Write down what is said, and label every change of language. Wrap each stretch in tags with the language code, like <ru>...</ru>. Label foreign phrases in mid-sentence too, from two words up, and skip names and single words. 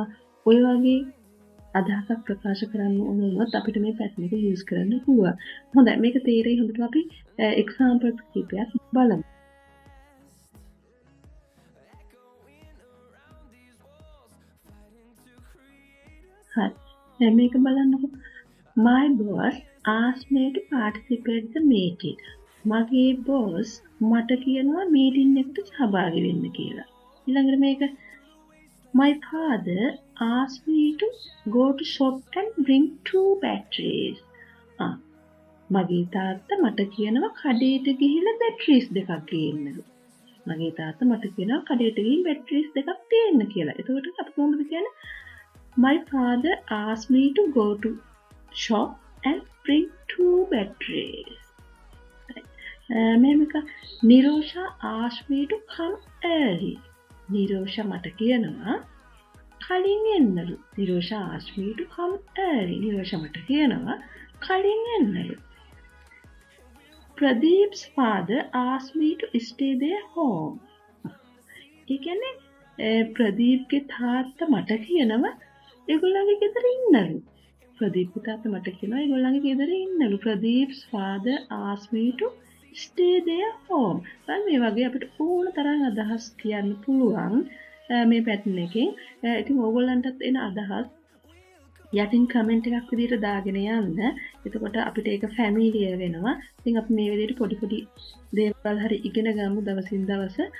<si>ඔය වගේ අදහසක් ප්‍රකාශ කරන්න ඕන වුණොත් අපිට මේ පැටර්න් එක යූස් කරන්න පුළුවන්. හොඳයි මේක තේරෙයි හොඳට අපි එක්සැම්පල් කිහිපයක් බලමු. හරි. මේක බලන්නකෝ.</si> <en>My boss asked me to participate the meeting.</en> <si>මගේ boss මට කියනවා meeting එකට සහභාගී වෙන්න කියලා. ඊළඟට මේක</si> <en>My father asked me to go to shop and bring 2 batteries.</en> <si>මගේ තාත්තා මට කියනවා කඩේට ගිහිල්ලා batteries දෙකක් ගේන්නලු. මගේ තාත්තා මට කියනවා කඩේට ගිහින් batteries දෙකක් ගේන්න කියලා. එතකොට අපි කොහොමද කියන්නේ?</si> <en>My father asked me to go to shop and bring 2 batteries. මේක Nirosha asked me to come early.</en> <si>Nirosha මට කියනවා කලින් එන්නලු.</si> <en>Nirosha asked me to come early.</en> <si>Nirosha මට කියනවා කලින් එන්නලු.</si> <en>Pradeep's father asked me to stay their home.</en> <si>ඒ කියන්නේ ප්‍රදීප්ගේ තාත්තා මට කියනවා ඒගොල්ලන්ගේ ගෙදර ඉන්නලු. ප්‍රදීප්ගේ තාත්තා මට කියනවා ඒගොල්ලන්ගේ ගෙදර ඉන්නලු.</si> <en>Pradeep's father asked me to stay their home.</en> <si>මේ වගේ අපිට ඕන තරම් අදහස් කියන්න පුළුවන් මේ පැටර්න් එකෙන්. ඉතින් ඕගොල්ලන්ටත් එන අදහස් යටින් කමෙන්ට් එකක් විදිහට දාගෙන යන්න. එතකොට අපිට ඒක ෆැමිලියර් වෙනවා. ඉතින් අපි මේ විදිහට පොඩි දේවල් හරි ඉගෙන ගමු දවසින් දවස.</si>